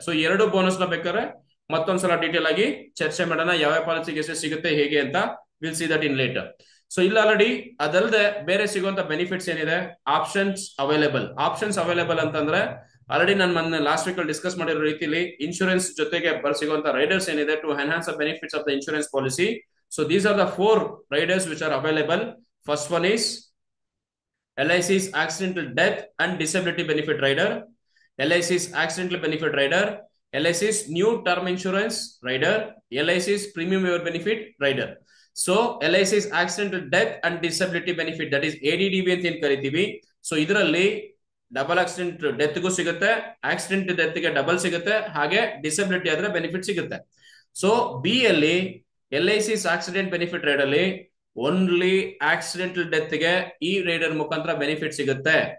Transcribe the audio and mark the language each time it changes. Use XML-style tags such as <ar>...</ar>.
<kn>So ಎರಡು bonus ನ ಬೇಕಾದ್ರೆ ಮತ್ತೊಂದ್ಸಲ ಡೀಟೇಲ್ ಆಗಿ ಚರ್ಚೆ ಮಾಡೋಣ, ಯಾವ ಪಾಲಿಸಿಗೆ ಎಷ್ಟು ಸಿಗುತ್ತೆ ಹೇಗೆ ಅಂತ.</kn> <en>Will see that in later.</en> <kn>So ಇಲ್ಲ ಆಲ್ರೆಡಿ ಅದಲ್ಲದೆ ಬೇರೆ ಸಿಗುವಂತ ಬೆನಿಫಿಟ್ಸ್ ಏನಿದೆ, ಆಪ್ಷನ್ಸ್ ಅವೈಲೇಬಲ್ ಅಂತಂದ್ರೆ ಆಲ್ರೆಡಿ ನಾನು ಮೊನ್ನೆ ಲಾಸ್ಟ್ ವೀಕ್ ಅಲ್ಲಿ ಡಿಸ್ಕಸ್ ಮಾಡಿರೋ ರೀತಿಯಲ್ಲಿ ಇನ್ಶೂರೆನ್ಸ್ ಜೊತೆಗೆ ಸಿಗುವಂತ ರೈಡರ್ಸ್ ಏನಿದೆ</kn> <en>To enhance the benefits of the insurance policy. So these are the 4 riders which are available. First one is LIC's accidental death and disability benefit rider, LIC's accidental benefit rider, LIC's new term insurance rider, LIC's premium waiver benefit rider. So LIC's accidental death and disability benefit, that is ADDB</en> <kn>ಅಂತ ಏನ್ ಕರಿತೀವಿ. So ಇದರಲ್ಲಿ double accident death ಗೂ ಸಿಗುತ್ತೆ, accident death ಗೆ double ಸಿಗುತ್ತೆ, ಹಾಗೆ disability ಆದ್ರೆ ಬೆನಿಫಿಟ್ ಸಿಗುತ್ತೆ. ಸೊ ಬಿ ಅಲ್ಲಿ LIC's ಆಕ್ಸಿಡೆಂಟ್ ಬೆನಿಫಿಟ್ ರೈಡ್ ಅಲ್ಲಿ ಓನ್ಲಿ ಆಕ್ಸಿಡೆಂಟಲ್ ಡೆತ್ ಗೆ ಈ ರೈಡರ್ ಮುಖಾಂತರ ಬೆನಿಫಿಟ್ ಸಿಗುತ್ತೆ.</kn>